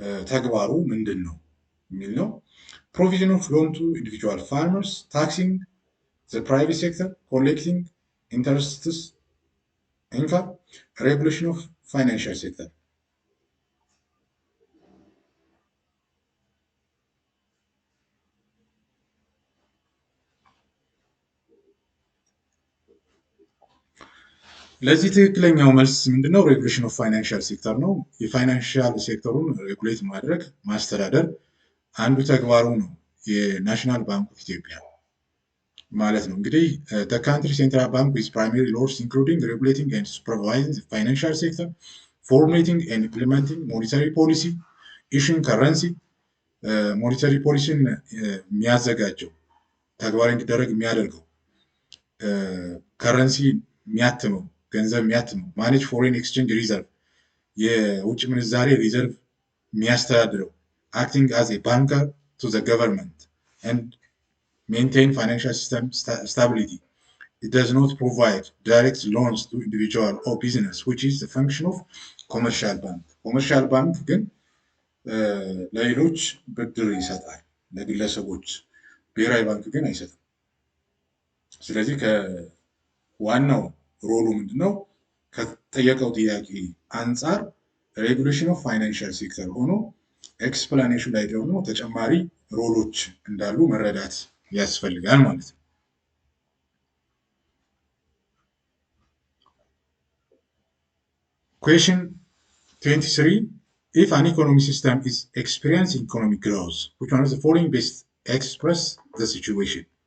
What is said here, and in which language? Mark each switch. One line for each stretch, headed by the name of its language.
Amharic: ተግባሩ ምንድን ነው የሚል ነው።
English: provision of loan to individual farmers, taxing the private sector, collecting interests income, regulation of financial sector።
Amharic: ለዚህ ትክክለኛው መልስ ምንድነው? ሬጉሌሽን ኦፍ ፋይናንሻል ሴክተር ነው። የፋይናንሻል ሴክተሩን ሬጉሌት ማድረግ ማስተዳደር አንዱ ተግባሩ ነው የናሽናል ባንክ ኦፍ ኢትዮጵያ ማለት ነው። እንግዲህ
English: the country central bank with primary roles including regulating and supervising the financial sector, formulating and implementing monetary policy, issuing currency
Amharic: monetary policyን የሚያዘጋጀው ተግባራዊ እንዲደረግ የሚያደርገው ከረንሲ የሚያትመው ገንዘብ የሚያትመው
English: ማኔጅ ፎሬን ኤክስቼንጅ ሪዘርቭ
Amharic: የውጭ ምንዛሬ ሪዘርቭ የሚያስተዳድረው
English: acting as a banker to the government and maintain financial system stability. It does not provide direct loans to individual or business, which is the function of commercial bank.
Amharic: Commercial bank ግን ለሌሎች ብድር ይሰጣል ለግለሰቦች፣ ብሔራዊ ባንክ ግን አይሰጥም። ስለዚህ ከዋናው ሮሉ ምንድነው? ከጠየቀው ጥያቄ አንጻር ሬጉሌሽን ኦፍ ፋይናንሻል ሴክተር ሆኖ ኤክስፕላኔሽን ላይ ደግሞ ተጨማሪ ሮሎች እንዳሉ መረዳት ያስፈልጋል ማለት ነው።
English: Question 23 if an economic system is experiencing economic growth, which one of the following best express the situation?